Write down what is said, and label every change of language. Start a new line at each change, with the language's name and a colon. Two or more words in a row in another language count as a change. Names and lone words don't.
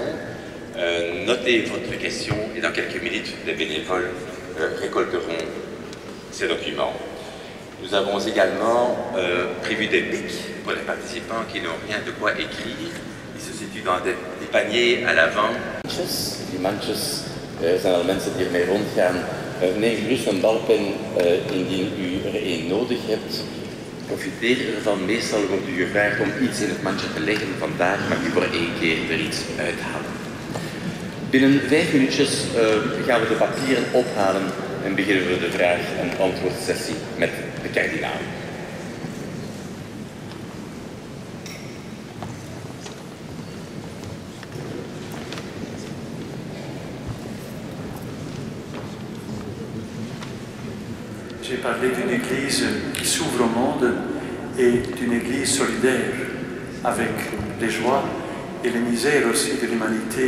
French: Notez votre question et dans quelques minutes, les bénévoles récolteront ces documents. Nous avons également prévu des pics pour les participants qui n'ont rien de quoi écrire. Ils se situent dans des paniers à l'avant.
Dutch: Die mandjes zijn al mensen die ermee rondgaan. Neem gerust een balpen indien u er één nodig hebt. Profiteer ervan. Meestal wordt u gevraagd om iets in het mandje te leggen. Vandaag mag u voor één keer er iets uithalen. Binnen 5 minuutjes gaan we de papieren ophalen en beginnen we de vraag- en antwoordsessie met de kardinaal.
French: J'ai parlé d'une église qui s'ouvre au monde et d'une église solidaire avec les joies et les misères aussi de l'humanité.